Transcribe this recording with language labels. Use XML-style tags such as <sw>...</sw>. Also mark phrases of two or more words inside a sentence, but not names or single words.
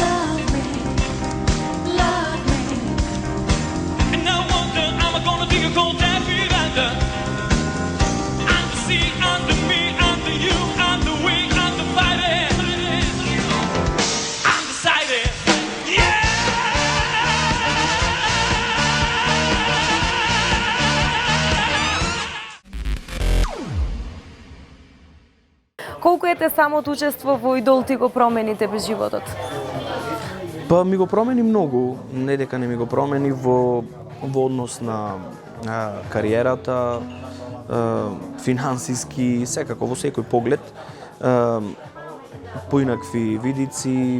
<en>Love me, love me. And I wonder, am I gonna dig a cold David under? And the sea, under me, under you, under we, under fighting. Undecided, yeah!</en> <mk>Колку ете самото учество во Идол ти го промени тебе животот? Па ми го промени многу, не дека не ми го промени во однос на кариерата, финансиски, секако во секој поглед, поинакви видици.</mk>